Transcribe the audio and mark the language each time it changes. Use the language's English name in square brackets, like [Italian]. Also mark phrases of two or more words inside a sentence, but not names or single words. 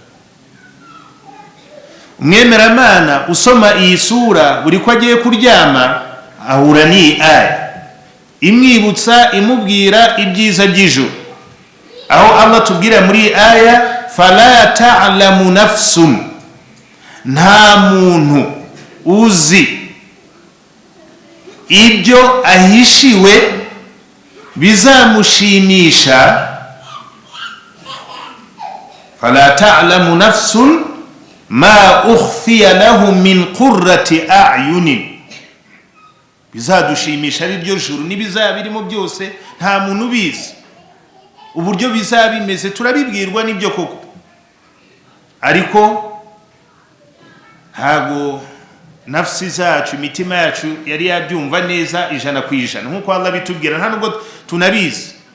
[Kinyarwanda] Umwemeramana usoma iyi sura buri ko agiye kuryama ahura ni aya imwibutsa, imubwira ibyiza by'ijuru, aho Allah tubwira muri aya [Arabic] فلا تعلم نفس, [Kinyarwanda] nta muntu uzi ibyo ahishiwe bizamushimisha. [Arabic] فلا تعلم نفس ما أخفي لهم من قرة أعين, [Kinyarwanda] bizadushimisha ari ryo juru n'ibizabirimo byose nta muntu ubizi. uburyo bizabimeze turabibwirwa n'ibyo koko, ariko ntago nafsi zacu, imitima yacu yari yabyumva neza 100% nkuko Allah bitubwira, nta nubwo tunabizi.